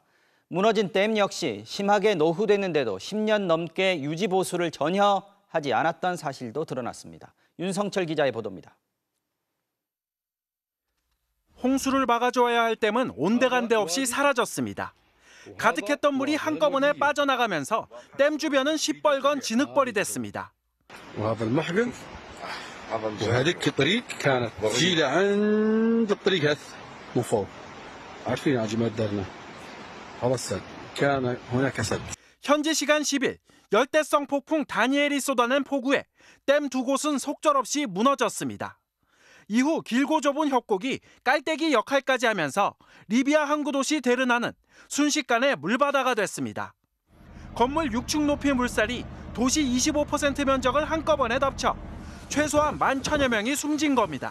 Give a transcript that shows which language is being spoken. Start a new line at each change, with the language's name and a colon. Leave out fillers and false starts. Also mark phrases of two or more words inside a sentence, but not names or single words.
Korean: 무너진 댐 역시 심하게 노후됐는데도 10년 넘게 유지 보수를 전혀 하지 않았던 사실도 드러났습니다. 윤성철 기자의 보도입니다. 홍수를 막아줘야 할 댐은 온데간데 없이 사라졌습니다. 가득했던 물이 한꺼번에 빠져나가면서 댐 주변은 시뻘건 진흙벌이 됐습니다.
Arabic: وهذا المحقن وهذيك الطريق كانت تجي لعند الطريق هذا من فوق عارفين يا جماعة دارنا هذا السد كان هناك سد.
Korean: 현지 시간 10일 열대성 폭풍 다니엘이 쏟아낸 폭우에 댐 두 곳은 속절없이 무너졌습니다. 이후 길고 좁은 협곡이 깔때기 역할까지 하면서 리비아 항구 도시 데르나는 순식간에 물바다가 됐습니다. 건물 6층 높이의 물살이 도시 25% 면적을 한꺼번에 덮쳐 최소한 11,000여 명이 숨진 겁니다.